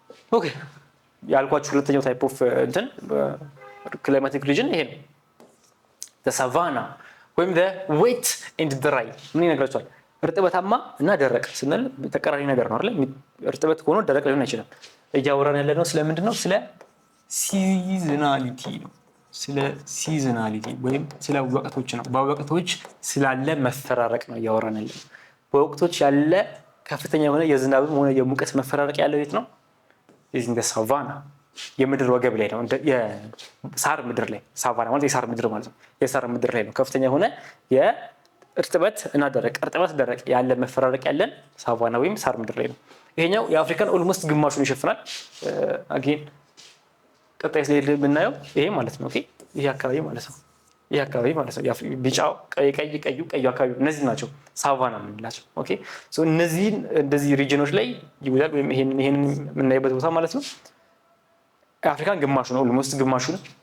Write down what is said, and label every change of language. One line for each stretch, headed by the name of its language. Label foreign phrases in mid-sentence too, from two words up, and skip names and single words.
Amharic: ኦኬ ያልኳችሁ ሁለተኛው
English: type of
Amharic: እንትን
English: climatic region
Amharic: ይሄ ነው
English: the savanna
Amharic: ወይም
English: the wet and dry
Amharic: ምን ይነግራችኋል እርጥበታማ እና ደረቅ ስንል ተቀራራቢ ነገር ነው አይደል እርጥበት ሆኖ ደረቅ ሊሆን አይችልም እያወራን ያለነው ስለምንድነው ስለ ሲዝናሊቲ ነው ስለ ሲዝናሊቲ ወይም ስለ ወቅቶች ነው በወቅቶች ስላለ መፈራረቅ ነው እያወራን ያለነው በወቅቶች ያለ ከፍተኛ የሆነ የዝናብም ሆነ የሙቀት መፈራረቅ ያለው የት ነው
English: in the savanna
Amharic: የምድር ወገብ ላይ ነው የሳር ምድር ላይ ሳቫና ማለት የሳር ምድር ማለት ነው የሳር ምድር ላይ ነው ከፍተኛ የሆነ የእርጥበት እና ደረቅ ያለ መፈራረቅ ያለን ሳቫና ወይም ሳር ምድር ላይ ነው ይሄኛው የአፍሪካን ኦልሞስት ግማሹን ይሸፍናል አጌን ቀጣይ ስለሄድ ብናየው ይሄ ማለት ነው ኦኬ ይሄ አካባቢ ማለት ነው ቢጫው ቀዩ አካባቢ እነዚህ ናቸው ሳቫና የምንላቸው
English: okay so
Amharic: እነዚህ እንደዚህ ሪጅኖች ላይ ይውላል ወይም ይሄን የምናይበት ቦታ ማለት ነው አፍሪካን ግማሹ ነው ኦልሞስት ግማሹን